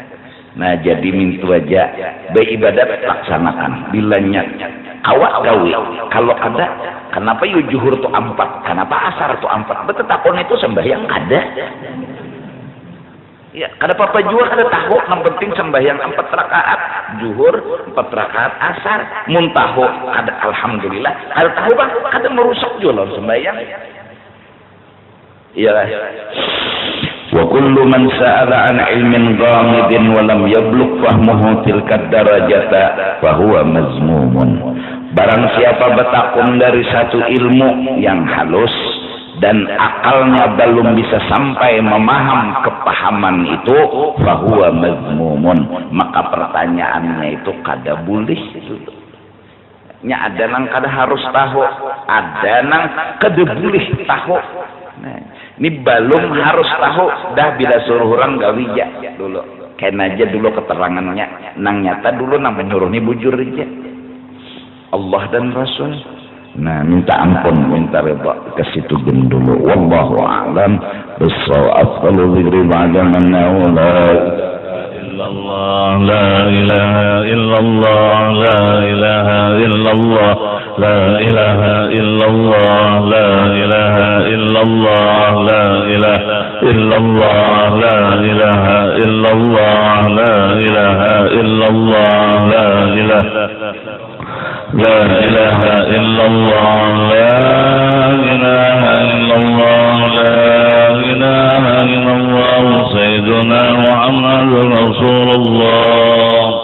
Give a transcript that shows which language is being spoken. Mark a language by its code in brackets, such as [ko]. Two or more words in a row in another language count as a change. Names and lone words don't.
[bjn] Nah jadi mintu aja beribadat laksanakan bilanya awak gawe kalau ada kenapa yu juhur tu ampat, kenapa asar tu ampat, betetapun itu sembahyang ada ya kada apa-apa juga kada tahu, yang penting sembahyang 4 rakaat juhur 4 rakaat asar mun tahu kada alhamdulillah, kada tahu Bang kada merusak juga sembahyang. [ar] Iyalah وكل من سأل عن علم غامض ولم يبلغ فهمه تلك الدرجة فهو مذموم. [bjn] Barang siapa bertakun dari satu ilmu yang halus dan akalnya belum bisa sampai memaham kepahaman itu, [ar] فهو مذموم, [bjn] maka pertanyaannya itu kada boleh. Nya ada nang kada harus tahu, ada nang kada boleh tahu. Nah, ini belum harus tahu dah bila suruh orang gawija dulu. Kena aja dulu keterangannya, nang nyata dulu nang menyuruh ini bujur aja. Allah dan Rasul. Nah, minta ampun, minta redha ke situ dulu. [ar] والله أعلم بالصواب. أفضل الذكر بعد من الله لا إله إلا الله لا إله إلا الله لا إله إلا الله لا إله إلا الله لا إله إلا الله لا إله إلا الله لا إله إلا الله لا إله لا إله إلا الله لا إله إلا الله لا إله إلا الله سيدنا محمد رسول الله